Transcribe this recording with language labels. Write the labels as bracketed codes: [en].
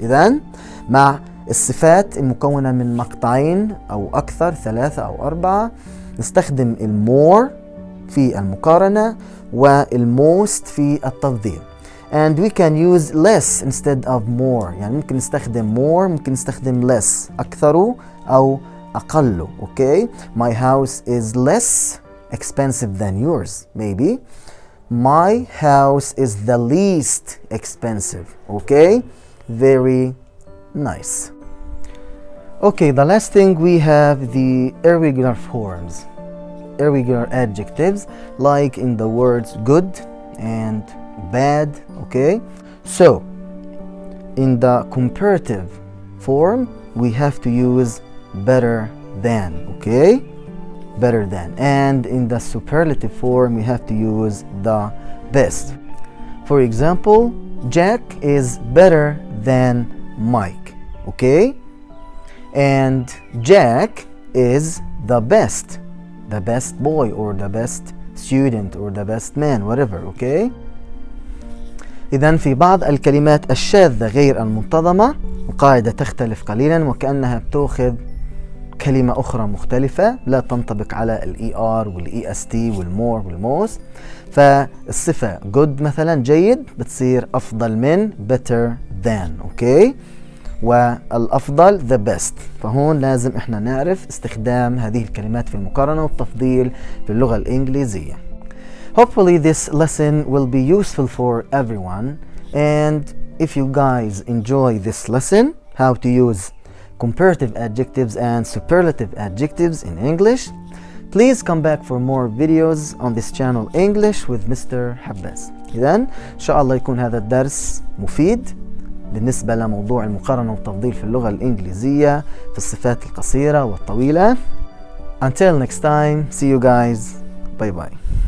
[ar] إذن مع الصفات المكونة من مقطعين أو أكثر، 3 أو 4، نستخدم المور في المقارنة والموست في التفضيل. [en] And we can use less instead of more. [ar] يعني ممكن نستخدم more، ممكن نستخدم less، أكثر أو أقل. [en] Okay, my house is less expensive than yours. Maybe my house is the least expensive. Okay, very nice. Okay, the last thing we have the irregular forms, irregular adjectives, like in the words good and bad. Okay, so in the comparative form we have to use better than. Okay, better than. And in the superlative form we have to use the best. For example, Jack is better than Mike. Okay, and Jack is the best boy or the best student or the best man, whatever. [ar] Okay, إذن في بعض الكلمات الشاذة غير المنتظمة القاعدة تختلف قليلا، وكأنها بتأخذ كلمة أخرى مختلفة لا تنطبق على الإي آر والإي اس تي والمور والموست. فالصفة good مثلا جيد بتصير أفضل من better than. أوكي، والأفضل the best. فهون لازم إحنا نعرف استخدام هذه الكلمات في المقارنة والتفضيل في اللغة الإنجليزية. [en] Hopefully this lesson will be useful for everyone, and if you guys enjoy this lesson, how to use comparative adjectives and superlative adjectives in English, please come back for more videos on this channel English with Mr. [ar] حباس. إذن إن شاء الله يكون هذا الدرس مفيد بالنسبة لموضوع المقارنة والتفضيل في اللغة الإنجليزية في الصفات القصيرة والطويلة. [en] Until next time, see you guys. Bye bye.